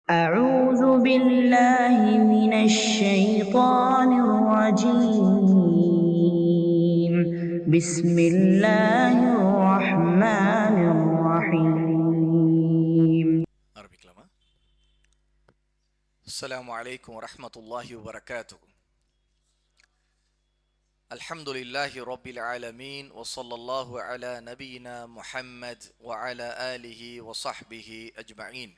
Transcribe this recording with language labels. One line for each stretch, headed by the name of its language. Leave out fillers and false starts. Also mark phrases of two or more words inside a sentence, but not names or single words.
Arabic: أعوذ بالله من الشيطان الرجيم بسم الله الرحمن الرحيم.
Tamil: ஆரம்பிக்கலாமா?
Arabic: السلام عليكم ورحمة الله وبركاته. الحمد لله رب العالمين وصلى الله على نبينا محمد وعلى آله وصحبه أجمعين.